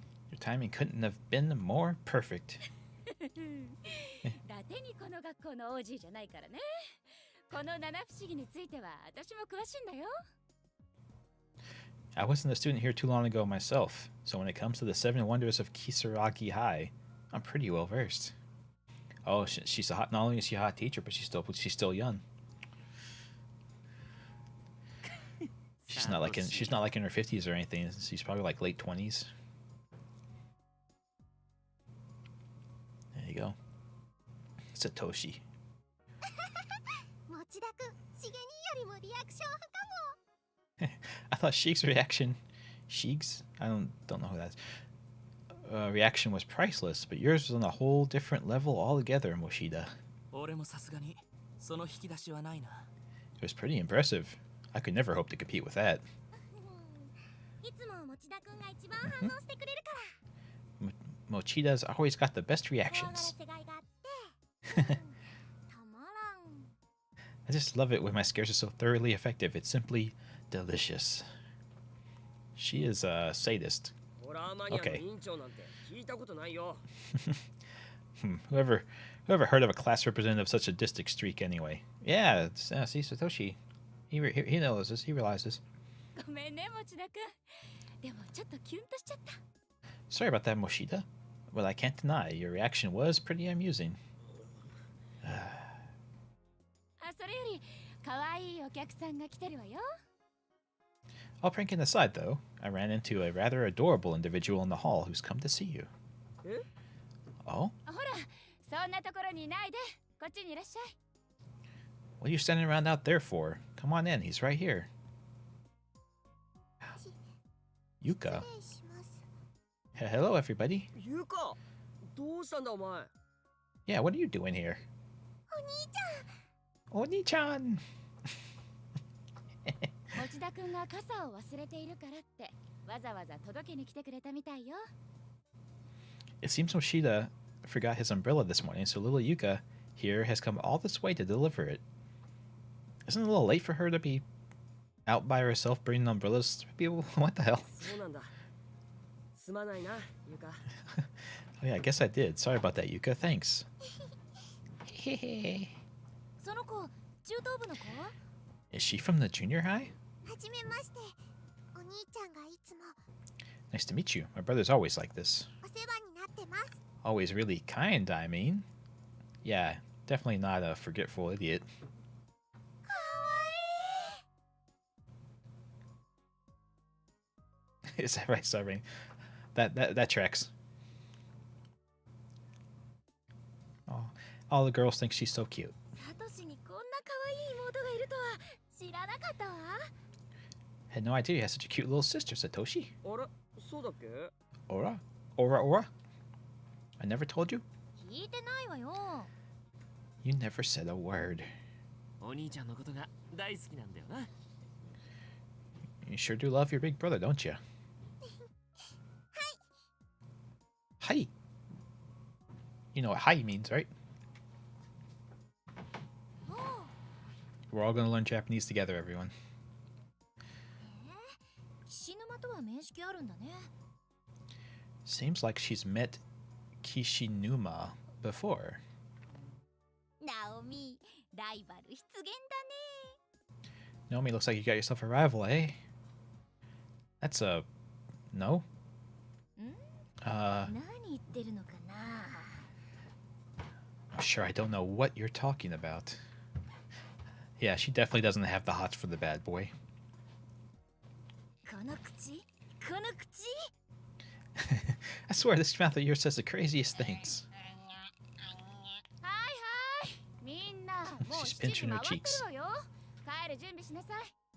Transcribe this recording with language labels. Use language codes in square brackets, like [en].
[en] Your timing couldn't have been more perfect. [ja] ラテにこの学校の OG じゃないからね。この七不思議については私も詳しいんだよ。 [en] I wasn't a student here too long ago myself, so when it comes to the seven wonders of Kisaragi High, I'm pretty well versed. Oh, she's a hot. Not only is she a hot teacher, but she's still young. She's not like in her 50s or anything. She's probably like late 20s. There you go. Satoshi. [ja] 持田くん、しげによりもリアクション派かも。 [en] I thought Sheik's reaction, I don't know who that is. Reaction was priceless, but yours was on a whole different level altogether, Moshida. [ja] 俺もさすがにその引き出しはないな。 [en] It was pretty impressive. I could never hope to compete with that. [ja] いつも持田くんが一番反応してくれるから。 [en] Mochida's always got the best [ja] 怖がら [en] reactions. [ja] せがいがあって。たまらん。 [en] I just love it when my scares are so thoroughly effective. It's simply delicious. She is a sadist. [ja] ホラーマニアの委員長なんて聞いたことないよ。 [en] Whoever heard of a class representative of such a sadistic streak anyway? Yeah, see Satoshi. He knows this. He realizes. [ja] ごめんね、持田くん。でもちょっとキュンとしちゃった。 [en] Sorry about that, Moshida. Well, I can't deny your reaction was pretty amusing. [ja] あ、それより可愛いお客さんが来てるわよ。 [en] All pranking aside, though, I ran into a rather adorable individual in the hall who's come to see you. Eh? Oh? [ja] ほら、そんなところにいないで。こっちにいらっしゃい。 [en] What are you standing around out there for? Come on in, he's right here. Yuka. [ja] 礼します。 [en] Hello, everybody. [ja] ゆか、どうしたんだお前。 [en] Yeah, what are you doing here? [ja] お兄ちゃん。 Oni-chan! 持田くんが傘を忘れているからってわざわざ届けに来てくれたみたいよ。 [en] It seems Moshida forgot his umbrella this morning, so little Yuka here has come all this way to deliver it. Isn't it a little late for her to be out by herself bringing umbrellas to people? What the hell? [ja] そうなんだ。すまないな、ゆか。 [en] Oh, yeah, I guess I did. Sorry about that, Yuka. Thanks. [ja] その子、中等部の子？ [en] Is she from the junior high? [ja] はじめまして。お兄ちゃんがいつも [en] Nice to meet you. My brother's always like this. [ja] お世話になってます。 [en] Always really kind, I mean. Yeah, definitely not a forgetful idiot. [ja] かわいい。 [en] Is that right, Sarbain? That tracks. Oh, all the girls think she's so cute. [ja] サトシにこんな可愛い妹がいるとは知らなかったわ。 [en] Had no idea you had such a cute little sister, Satoshi. [ja] あれ、そうだっけ？ [en] Ora? Ora? I never told you? [ja] 聞いてないわよ。 [en] You never said a word. [ja] お兄ちゃんのことが大好きなんだよな。 [en] You sure do love your big brother, don't you? Hi. You know what hi means, right? [ja] もう。 [en] We're all gonna learn Japanese together, everyone. [ja] 岸沼とは面識あるんだね。 [en] Seems like she's met Kishinuma before. [ja] ナオミ、ライバル出現だね。 [en] Naomi, looks like you got yourself a rival, eh? That's a no. [ja] 何言ってるのかな [en] I'm sure I don't know what you're talking about. Yeah, she definitely doesn't have the hots for the bad boy. [ja] この口この口 [en] I swear this mouth of yours says the craziest things. [ja] はいはいみんなもう [en] She's [ja] 7時 [en] pinching [ja] 回 [en] her [ja] ってる [en] cheeks. [ja] わよ帰る準備しなさい